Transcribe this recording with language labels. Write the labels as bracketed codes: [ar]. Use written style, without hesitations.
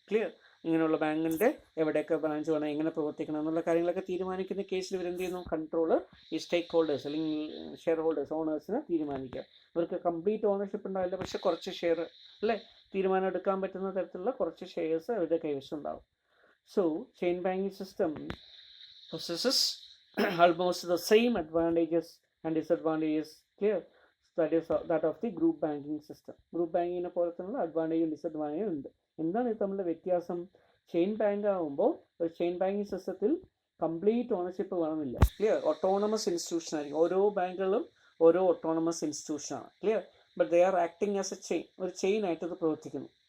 [ml] Clear, ഇങ്ങനെയുള്ള ബാങ്കിൻ്റെ എവിടെയൊക്കെ ബ്രാഞ്ച് വേണം, എങ്ങനെ പ്രവർത്തിക്കണം എന്നുള്ള കാര്യങ്ങളൊക്കെ തീരുമാനിക്കുന്ന കേസിൽ ഇവരെന്ത് ചെയ്യുന്നു, കൺട്രോൾ ഈ സ്റ്റേക്ക് ഹോൾഡേഴ്സ് അല്ലെങ്കിൽ ഷെയർ ഹോൾഡേഴ്സ് ഓണേഴ്സിന് തീരുമാനിക്കുക. ഇവർക്ക് കംപ്ലീറ്റ് ഓണർഷിപ്പ് ഉണ്ടാവില്ല, പക്ഷെ കുറച്ച് ഷെയർ അല്ലേ, തീരുമാനം എടുക്കാൻ പറ്റുന്ന തരത്തിലുള്ള കുറച്ച് ഷെയർസ് അവരുടെ കൈവശം ഉണ്ടാവും. [en] So chain banking system possesses almost the same advantages and disadvantages. Clear, that is that of the group banking system. [ml] Group banking പോലെ തന്നെ അഡ്വാൻറ്റേജും ഡിസഡ്വാൻറ്റേജും ഉണ്ട്. എന്താണ് ഇത് തമ്മിലുള്ള വ്യത്യാസം? ചെയിൻ ബാങ്ക് ആകുമ്പോൾ ഒരു ചെയിൻ ബാങ്കിങ് സിസ്റ്റത്തിൽ കംപ്ലീറ്റ് ഓണർഷിപ്പ് വേണമെന്നില്ല. ക്ലിയർ, ഓട്ടോണമസ് ഇൻസ്റ്റിറ്റ്യൂഷൻ ആയിരിക്കും. ഓരോ ബാങ്കുകളും ഓരോ autonomous ഇൻസ്റ്റിറ്റ്യൂഷനാണ്. [en] clear, but they are acting as a chain, [ml] ഒരു ചെയിൻ ആയിട്ട് ഇത് പ്രവർത്തിക്കുന്നു.